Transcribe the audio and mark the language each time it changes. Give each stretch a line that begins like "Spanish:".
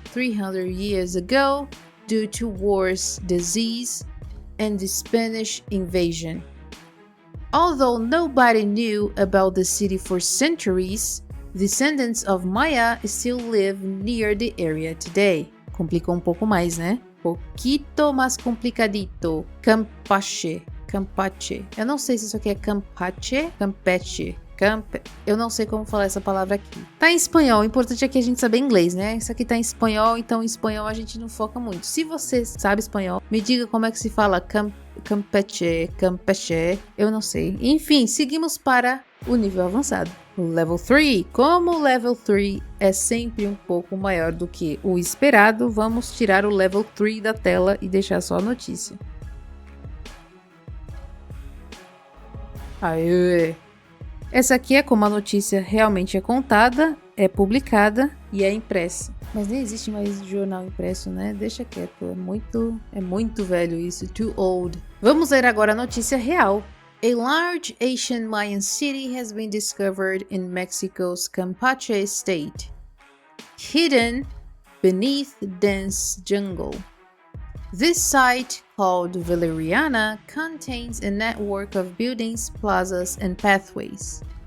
English: 300 years ago due to wars, disease, and the Spanish invasion. Although nobody knew about the city for centuries, descendants of Maya still live near the area today.
Portuguese: Complicou um pouco mais, né? Poquito mais complicadito. Campeche. Eu não sei se isso aqui é Campeche. Eu não sei como falar essa palavra aqui. Tá em espanhol, o importante é que a gente saber inglês, né? Isso aqui tá em espanhol, então em espanhol a gente não foca muito. Se você sabe espanhol, me diga como é que se fala Campeche. Eu não sei. Enfim, seguimos para o nível avançado. Level 3. Como o Level 3 é sempre um pouco maior do que o esperado, vamos tirar o Level 3 da tela e deixar só a notícia. Aê! Essa aqui é como a notícia realmente é contada, é publicada e é impressa. Mas nem existe mais jornal impresso, né? Deixa quieto, é muito velho isso,
English: too old.
Portuguese: Vamos ler agora a notícia real.
English: A large Asian Mayan city has been discovered in Mexico's Campeche state, hidden beneath dense jungle. This site, called Valeriana, contains a network of buildings, plazas, and pathways.